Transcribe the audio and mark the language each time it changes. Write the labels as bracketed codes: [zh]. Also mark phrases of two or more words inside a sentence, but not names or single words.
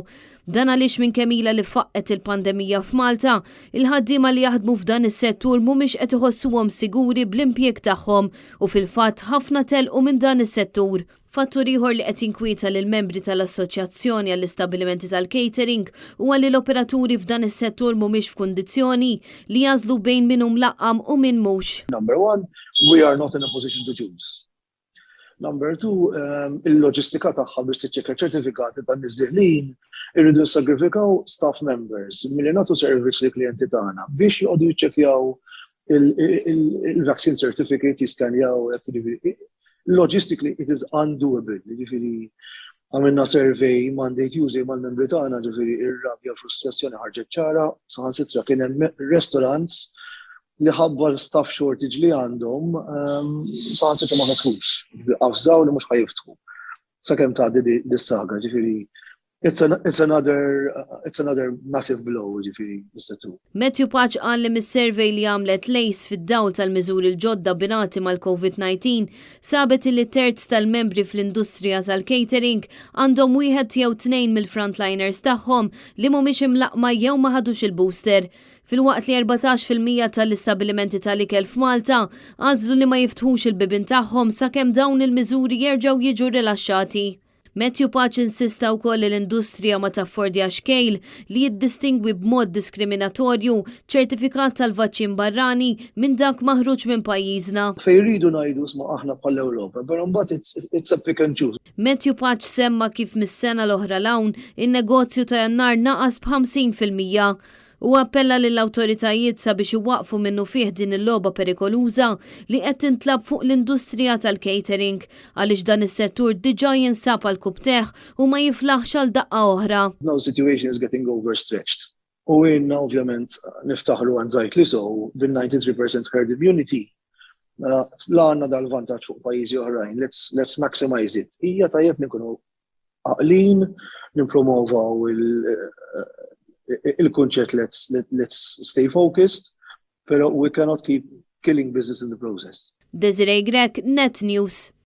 [mt] Dan għaliex minn kemila li faqqet il-pandemija f'Malta, il-ħaddiema li jaħdmu f'dan is-settur mhumiex qed iħossuhom siguri bl-impjeg tagħhom u fil-fatt ħafna telqu minn dan is-settur. Fattur ieħor li qed jinkwieta lil membri tal-Assoċjazzjoni għall-Istabbilimenti tal-Catering huwa li l-operaturi f'dan is-settur mhumiex f'kundizzjoni li jażlu bejn min hu mlaqqam u min mhux. [en] Number one, we are not in a position to choose. Number two, [mt] il-loġistika tagħha biex tiċċekkja ċertifikati tan-nies dieħlin irridu jissagrifikaw [en] staff members [mt] milli nagħtu servizz li klijenti tagħna biex joqogħdu jiċċekkjaw il- [en] vaccine certificate [mt] jiskanjaw. [en] Logistically it is undoable. [mt] Jiġifieri għamilna survey [en] Monday Tuesday [mt] mal-membri tagħna, ġifieri ir-rabja frustrazzjoni ħarġet ċara, saħansitra kien hemm restaurants li ħabba l- [en] staff shortage [mt] li għandhom saħansitra ma ħatħux. Għafżaw li mhux ħajiftħu. Sakemm tgħaddi dis-saga, ġifieri [en] it's another massive blow, [mt] ġifieri is-settur. Matthew Patch qal li mis-survey li għamlet Lace fid-dawl tal-miżuri l-ġodda binati mal-COVID-19 sabet li terz tal-membri fl-industrija tal-catering għandhom wieħed jew tnejn mill-frontliners tagħhom li mhumiex imlaqma jew ma ħadux il-booster. Fil-waqt li 14% tal-istabbilimenti tal-ikel f'Malta għażlu li ma jiftħux il-bibin tagħhom sakemm dawn il-miżuri jerġgħu jiġu rilaxxati. Matthew Patch insista wkoll li l-industrija ma taffordja xkejl li jiddistingwi b'mod diskriminatorju ċertifikat tal-vaċċin barrani minn dak maħruġ minn pajjiżna. Fejn iridu ngħidu sma' aħna bħall-Ewropa, però mbagħad [en] it's a pick and choose. [mt] Matthew Patch semma kif mis-sena l-oħra l-hawn in-negozju ta' Jannar naqas b'50%. U appella lill-awtoritajiet sabiex iwaqfu minnu fih din il-logħba perikoluża li qed tintlab fuq l-industrija tal-catering għaliex dan is-settur diġà jinsab għal kubteħ u ma jiflaħx għal daqqa oħra. [en] Now the situation is getting overstretched. [mt] U inna ovvjament niftaħru [en] and rightly so [mt] bil-93% [en] herd immunity. [mt] Mela la għandna dal-vantaġġ fuq pajjiżi oħrajn, [en] let's maximize it. [mt] Hija tajjeb nkunu għaqlin, nippromovaw il-kunċett [en] let's stay focused, [mt] pero [en] we cannot keep killing business in the process. [mt] Desiree Grek, Net News.